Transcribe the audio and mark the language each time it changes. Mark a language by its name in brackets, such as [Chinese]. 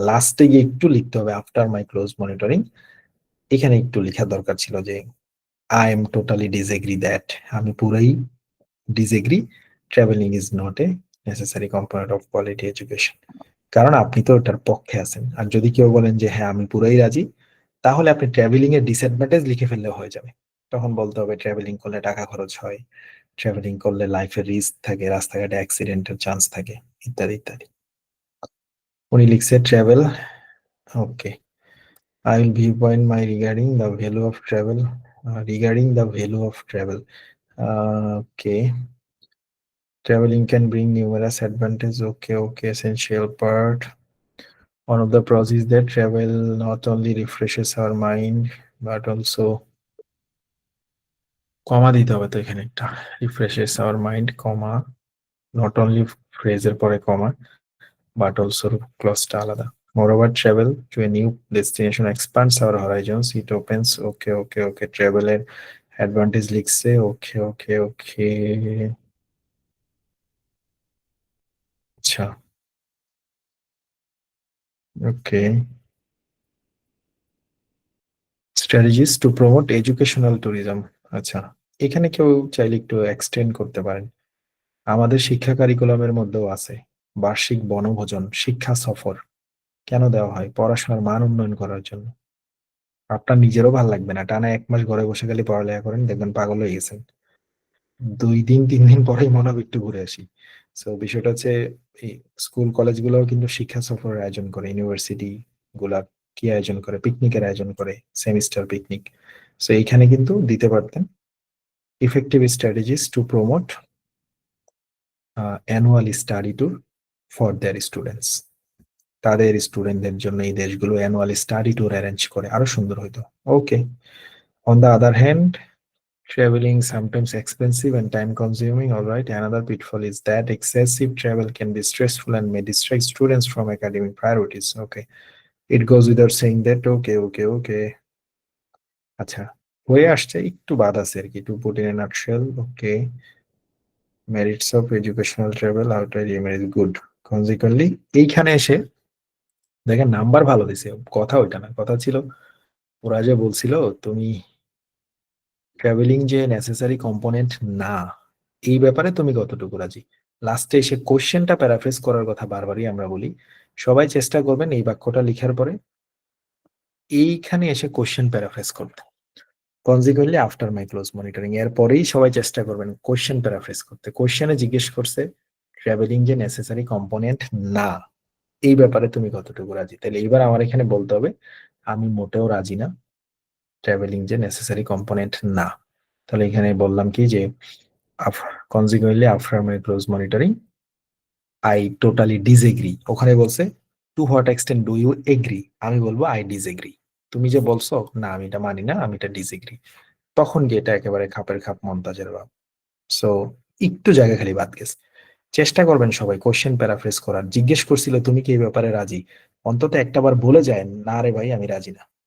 [Bangla] লাস্টে গিয়ে একটু লিখতে হবে [English] after my close monitoring, [Bangla] এখানে একটু লেখার দরকার ছিল যে [English] I am totally disagree that, [Bangla] আমি পুরাই disagree, [English] Traveling is not a necessary component of quality education. [Bangla] কারণ আপনি তো ওটার পক্ষে আছেন। আর যদি কেউ বলেন যে হ্যাঁ আমি পুরাই রাজি, তাহলে আপনি ট্রাভেলিং এর ডিসঅ্যাডভান্টেজ লিখে ফেললে হয়ে যাবে। তখন বলতে হবে ট্রাভেলিং করলে টাকা খরচ হয়, ট্রাভেলিং করলে লাইফের রিস্ক থাকে, রাস্তাঘাটে অ্যাক্সিডেন্টের চান্স থাকে, ইত্যাদি ইত্যাদি। উনি লিখছে [English] Travel, okay, I will viewpoint my regarding the value of travel, regarding the value of travel. Okay. Traveling can bring numerous advantages. Okay, okay. Essential part. One of the pros is that travel not only refreshes our mind, but also comma [Bangla] দিতে হবে তো এখানে একটা, [English] refreshes our mind, comma, not only phrase [Bangla] এর পরে [English] comma, but also clause [Bangla] টা আলাদা. [English] Moreover, travel to a new destination expands our horizons. It opens. Okay, okay, okay. [Bangla] Travel এর advantage লিখছে. [English] Okay, okay, okay. আচ্ছা, okay. Strategies to promote educational tourism. [Bangla] আচ্ছা, এখানে কেউ চাইলে একটু এক্সটেন্ড করতে পারেন। আমাদের শিক্ষা কারিকুলামের মধ্যেও আছে বার্ষিক বনভোজন, শিক্ষা সফর। কেন দেওয়া হয়? পড়াশোনার মান উন্নয়ন করার জন্য। আপনার নিজেরও ভালো লাগবে না, টানা 1 মাস ঘরে বসে খালি পড়ালেখা করেন, দেখবেন পাগল হয়ে গেছেন। 2 দিন 3 দিন পরেই মনে হবে একটু ঘুরে আসি। সো বিষয়টা হচ্ছে এই স্কুল কলেজ গুলোও কিন্তু শিক্ষা সফরের আয়োজন করে, ইউনিভার্সিটি গুলা কি আয়োজন করে, পিকনিকের আয়োজন করে, সেমিস্টার পিকনিক। সো এইখানে কিন্তু দিতে পারতেন [English] effective strategies to promote annual study tour for their students. [Bangla] তাদের স্টুডেন্টদের জন্য এই দেশগুলো অ্যানুয়াল স্টাডি ট্যুর অ্যারেঞ্জ করে, আরো সুন্দর হইতো। [English] Okay, on the other hand, traveling sometimes expensive and time consuming. All right, another pitfall is that excessive travel can be stressful and may distract students from academic priorities. Okay, it goes without saying that. Okay. [Bangla] আচ্ছা, হয়ে আসছে, একটু বাদ আছে আর কি। [English] To put in a nutshell, okay, merits of educational travel outside EMA is good. [Bangla] Consequently, এইখানে এসে দেখেন নাম্বার ভালো দিছে, কথা ওইটা না, কথা ছিল ওরা যে বলছিল তুমি ট্রাভেলিং যে নেসেসারি কম্পোনেন্ট না, এই ব্যাপারে তুমি কতটুকু রাজি। লাস্টে এসে কোশ্চেনটা প্যারাফ্রেজ করার কথা বারবারই আমরা বলি। সবাই চেষ্টা করবেন এই বাক্যটা লিখার পরে এইখানে এসে কোশ্চেন প্যারাফ্রেজ করতে। [English] consequently after my close monitoring, [Bangla] এর পরেই সবাই চেষ্টা করবেন কোশ্চেন প্যারাফ্রেজ করতে। কোশ্চেনে জিজ্ঞেস করছে ট্রাভেলিং যে নেসেসারি কম্পোনেন্ট না, এই ব্যাপারে তুমি কতটুকু রাজি। তাহলে এইবার আমার এখানে বলতে হবে আমি মোটেও রাজি না, ট্রাভেলিং যে নেসেসারি কম্পোনেন্ট না। তাহলে এখানে বললাম কি যে [English] consequently after my close monitoring I totally disagree. [Bangla] ওখানে বলছে [English] to what extent do you agree, [Bangla] আমি বলবো [English] I disagree। [Bangla] তুমি যে বলছো না আমি এটা মানি না, আমি এটা disagree, তখন কি এটা একেবারে খাপের খাপ মন্তাজের ভাব। সো একটু জায়গা খালি বাদ গেছে। চেষ্টা করবেন সবাই কোশ্চেন প্যারাফ্রেজ করার। জিজ্ঞেস করছিল তুমি কি এই ব্যাপারে রাজি, অন্তত একটাবার বলে যায় না রে ভাই আমি রাজি না।